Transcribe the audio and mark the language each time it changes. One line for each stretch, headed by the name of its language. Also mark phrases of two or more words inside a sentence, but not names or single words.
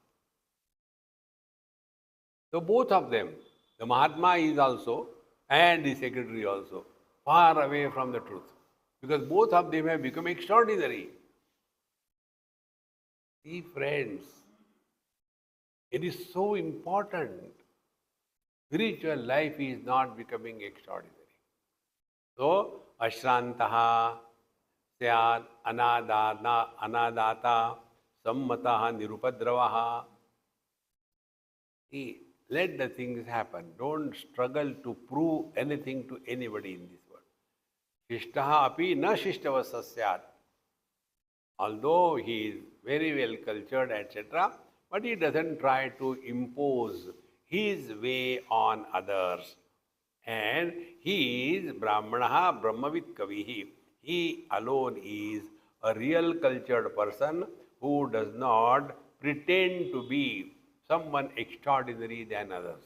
English: So both of them, the Mahatma is also and the secretary also, far away from the truth. Because both of them have become extraordinary. See, friends, it is so important. Spiritual life is not becoming extraordinary.
Sanskrit: So, अश्रान्तः स्यात् अनादतः सम्मतः निरुपद्रवः.
English: See, let the things happen. Don't struggle to prove anything to anybody in this world.
Sanskrit: शिष्टः अपि न शिष्टवासः स्यात्.
English: Although he is very well cultured, etc., but he doesn't try to impose his way on others. And he is
Sanskrit: ब्राह्मणः ब्रह्मवित् कविः.
English: He alone is a real cultured person who does not pretend to be someone extraordinary than others.